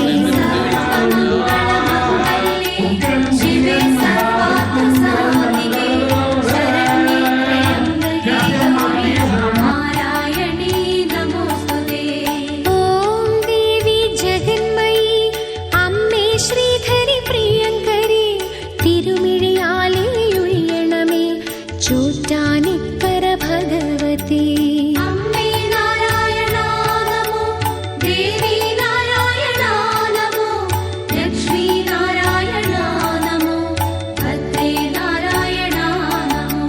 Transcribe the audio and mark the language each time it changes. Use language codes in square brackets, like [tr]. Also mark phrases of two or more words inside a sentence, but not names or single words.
[sa] शिवे सर्वार्थसाधिके शरण्ये त्र्यम्बके नारायणी नमोस्तुते। [ml] ഓം ദേവി ജഗന്മയി അമ്മേ ശ്രീധരി പ്രിയങ്കരി तिरुमिഴിയാലേ ഉയ്യണമേ ചോറ്റാനിക്കര ഭഗവതി। അമ്മേ നാരായണ നമോ, ദേവി നാരായണ നമോ, ലക്ഷ്മി നാരായണ നമോ, ഭദ്രേ നാരായണ നമോ।